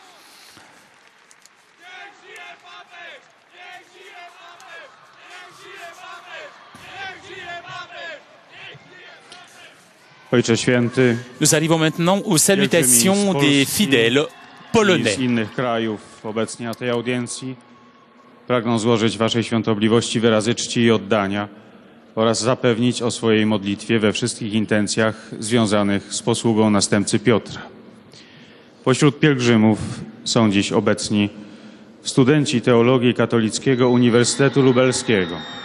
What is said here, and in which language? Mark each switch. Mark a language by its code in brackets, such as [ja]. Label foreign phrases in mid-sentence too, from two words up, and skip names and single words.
[pl] Ojcze Święty, [fr] nous arrivons maintenant aux salutations des fidèles polonais. [pl] Z innych krajów obecnie na tej audiencji pragną złożyć Waszej Świątobliwości wyrazy czci i oddania oraz zapewnić o swojej modlitwie we wszystkich intencjach związanych z posługą następcy Piotra. Pośród pielgrzymów są dziś obecni studenci Teologii Katolickiego Uniwersytetu Lubelskiego,